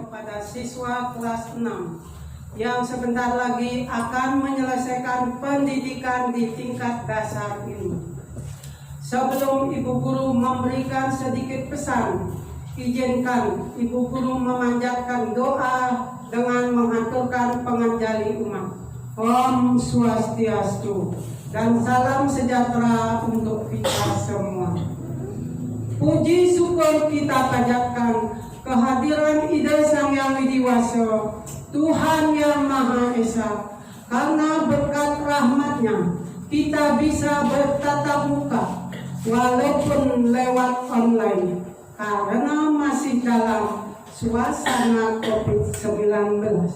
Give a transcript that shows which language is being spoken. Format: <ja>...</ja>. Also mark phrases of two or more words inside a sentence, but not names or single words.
<id>Kepada siswa kelas 6 yang sebentar lagi akan menyelesaikan pendidikan di tingkat dasar ini. Sebelum Ibu Guru memberikan sedikit pesan, izinkan Ibu Guru memanjatkan doa dengan menghaturkan penganjali umat.</id> <sa>ॐ स्वस्त्यस्तु</sa> <id>dan salam sejahtera untuk kita semua. Puji syukur kita panjatkan kehadiran Ida Sang Yang Widiwasa, Tuhan Yang Maha Esa. Karena berkat rahmat-Nya kita bisa bertatap muka walaupun lewat online karena masih dalam suasana COVID-19.</id>